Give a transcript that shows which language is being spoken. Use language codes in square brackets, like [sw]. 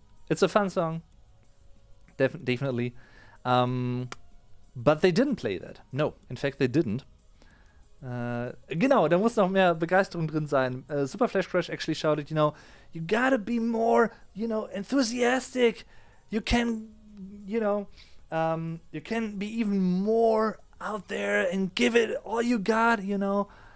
[en] It's a fun song, definitely. But they didn't play that. No, in fact, they didn't. [de] Genau, da muss noch mehr Begeisterung drin sein. [en] Super Flash Crash actually shouted, you know, you gotta be more, you know, enthusiastic. You can, you know, you can be even more out there and give it all you got, you know.